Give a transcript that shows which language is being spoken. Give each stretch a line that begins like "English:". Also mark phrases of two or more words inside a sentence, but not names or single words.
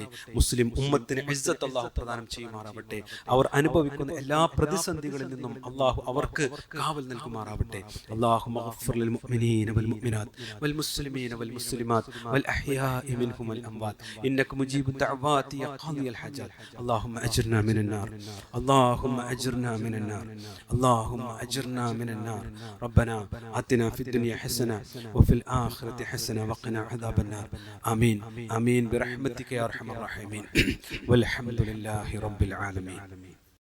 Malayalam: മുസ്ലിം ഉമ്മത്തിന് ഇസ്സത്ത് അള്ളാഹു പ്രദാനം ചെയ്യുമാറാവട്ടെ. അവർ അനുഭവിക്കുന്ന എല്ലാ പ്രതിസന്ധികളിൽ നിന്നും അള്ളാഹു അവർക്ക് കാവൽ നൽകുമാറാവട്ടെ.
Arabic: اللهم اغفر للمؤمنين والمؤمنات والمسلمين والمسلمات والأحياء منهم والأموات إنك مجيب الدعوات يا قاضي الحاجات. اللهم أجرنا من النار، اللهم أجرنا من النار، اللهم أجرنا من النار. ربنا آتنا في الدنيا حسنة وفي الآخرة حسنة وقنا عذاب النار. آمين آمين برحمتك يا أرحم الراحمين. والحمد لله رب العالمين.